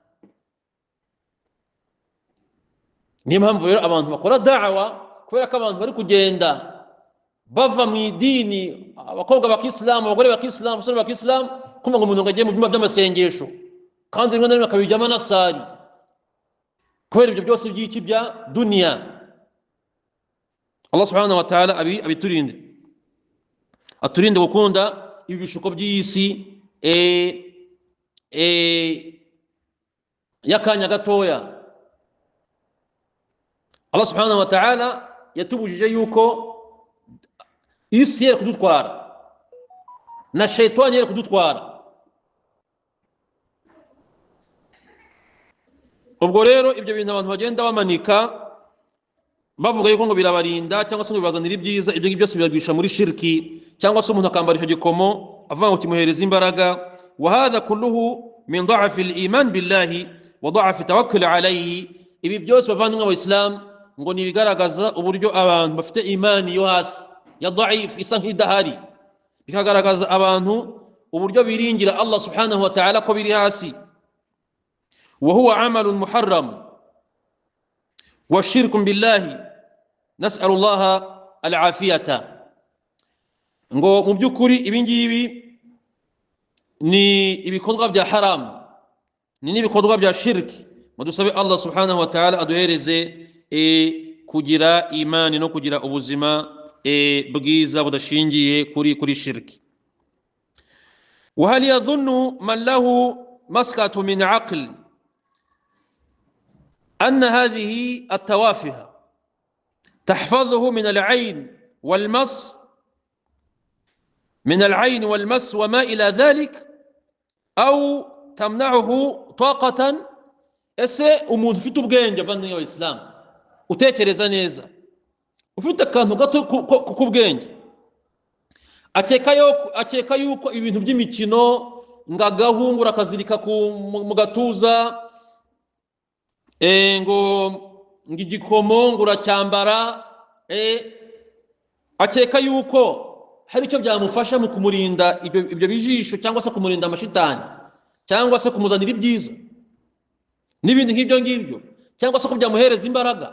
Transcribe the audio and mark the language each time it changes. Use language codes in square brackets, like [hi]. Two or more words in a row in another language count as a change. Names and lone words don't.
[rw] Niyo mpamvu rero abantu bakora da'wa, kubera ko abantu bari kugenda bava mu idini, abakobwa bakisilamu, abagore bakisilamu, abasore bakisilamu, kumva ngo umuntu agiye mu byumba by'amasengesho kandi rimwe na rimwe akabijyamo anasari, kubera ibyo byose by'iki bya duniya. [ar] الله سبحانه وتعالى [rw] abiturinde, aturinde gukunda ibi bishuko by'isi y'akanya gatoya. [ar] الله سبحانه وتعالى [rw] yatubujije yuko isi yari kudutwara na shaitani yari kudutwara. Ubwo rero ibyo bintu abantu bagenda bamanika bavuga yuko ngo birabarinda cyangwa se ngo bibazanira ibyiza, ibyo byose biragwisha muri shirki, cyangwa se umuntu akambara icyo gikomo avuga ngo kimuhereza imbaraga. [ar] وهذا كله من ضعف الإيمان بالله وضعف التوكل عليه. [rw] Ibi byose bavandimwe b'Abayisilamu ngo nibigaragaza uburyo abantu bafite imani yo hasi ya da'if, isa nk'idahari, bikagaragaza abantu uburyo biringira [ar] الله سبحانه وتعالى [rw] ko biri hasi. [ar] وهو عمل محرم وشرك بالله نسأل الله العافية. [rw] Ngo mu byukuri ibingibi ni ibikorwa bya haramu, ni n'ibikorwa bya shirki. Mudusabe [ar] الله سبحانه وتعالى [rw] aduhereze kugira imani no kugira ubuzima bwiza budashingiye kuri shirki. [ar] وهل يظن من له مسكة من عقل أن هذه التوافه تحفظه من العين والمس من العين والمس وما إلى ذلك أو تمنعه طاقة. [rw] ese umuntu ufite ubwenge bavandimwe b'Abayisilamu utekereza neza, ufite akantu gato k'ubwenge, akeka yuko ibintu by'imikino ngo agahungura akazirika mu gatuza, ngo igikomo ngo uracyambara, akeka yuko hari icyo byamufasha mu kumurinda ibyo bijisho, cyangwa se kumurinda amashitani, cyangwa se kumuzanira ibyiza n'ibindi nk'ibyo ngibyo, cyangwa se ko byamuhereza imbaraga.